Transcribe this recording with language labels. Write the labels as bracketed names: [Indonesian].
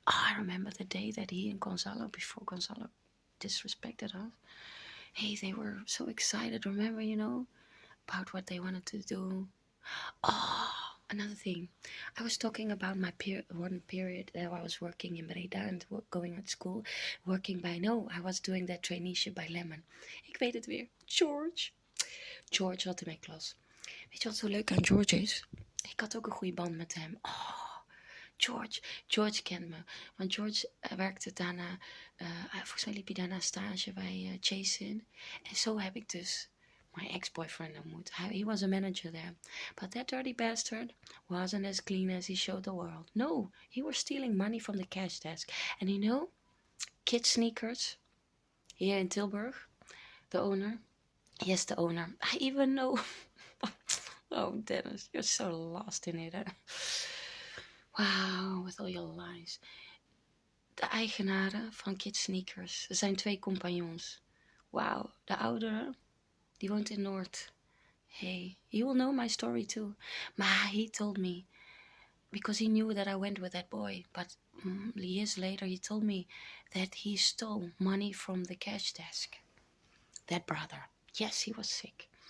[English] Oh, I remember the day that he and Gonzalo, before Gonzalo disrespected us, hey, they were so excited, remember, you know, about what they wanted to do. Oh, another thing. I was talking about my one period that I was working in Breda and going at school. Working by, no, I was doing that traineeship by Lemon. [Dutch] Ik weet het weer. George zat in mijn klas. Weet je wat zo leuk aan George is? Ik had ook een goede band met hem. Oh, George kent me. Want George werkte daarna, volgens mij liep hij daarna stage bij Jason. En zo heb ik dus [English] my ex-boyfriend [Dutch] ontmoet. [English] He was a manager there. But that dirty bastard wasn't as clean as he showed the world. No, he was stealing money from the cash desk. And you know, Kid Sneakers, here in Tilburg, the owner. Yes, the owner. I even know... Oh, Dennis, you're so lost in it. Hè? Wow, with all your lies. [Dutch] De eigenaren van Kid Sneakers. Er zijn 2 compagnons. Wow, de oudere, die woont in NOORT. [English] Hey, he will know my story too. Maar he told me, because he knew that I went with that boy. But years later, he told me that he stole money from the cash desk. That brother. Yes, he was sick.